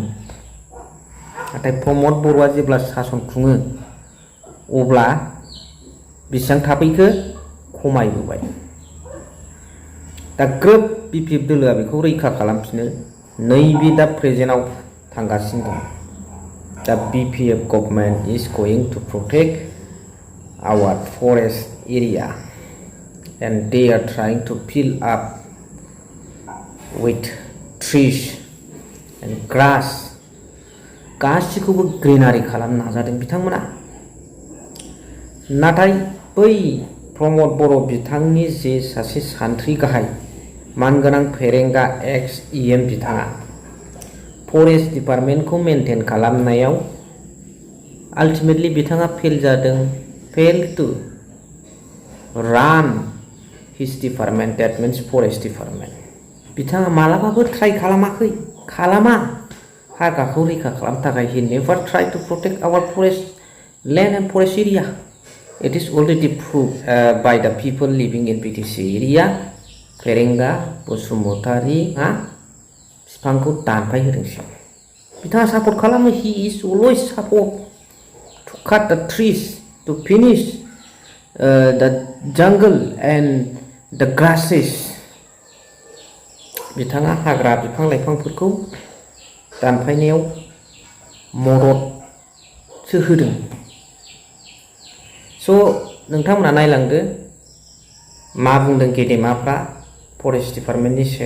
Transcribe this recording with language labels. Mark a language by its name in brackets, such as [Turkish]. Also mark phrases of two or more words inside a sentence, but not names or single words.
[Bodo] नाथाय प्रमद बर'आ जेब्ला सासन खुङो अब्ला बेसेबां थाफैखो खमायबोबाय। दा ग्रोब बिपिएफ दोलोआ बेखौ रैखा खालामफिनो नैबे दा प्रेजेन्टआव थांगासिनो दं। [English] दा BPF government is going to protect our forest area and they are trying to fill up with trees and grass [Bodo] गासिखौबो ग्रीनारि खालामनो नाजादों बिथांमोना। नाथाय बै प्रमद बर' बिथांनि जे सासे सान्थ्रि गाहाय मानगोनां फेरेंगा एक्स EM बिथाङा फरेस्ट डिपार्टमेन्टखौ मेनटेन खालामनायाव आल्टिमेटलि बिथाङा फेल जादों। [English] fail to run his department that means forest department [Bodo] बिथाङा मालाबाबो ट्राइ खालामा हाग्राखौ रैखा खालामनो थाखाय। [English] He never try to protect our forest land and forest area. It is already prove by the people living in BTC area. [Bodo] फेरेंगा बसुमतारी बिफांखौ दानफाय होदोंसो बिथाङा सापर्ट खालामो। [English] He is always support to cut the trees to finish the jungle and the grasses. [Bodo] बिथाङा हाग्रा बिफां लाइफांफोरखौ दानफायनायाव मददसो होदों। स' नोंथांमोना नायलांदो मा बुंदों गेदेमाफ्रा फरेस्ट डिपार्टमेन्टनि सायाव।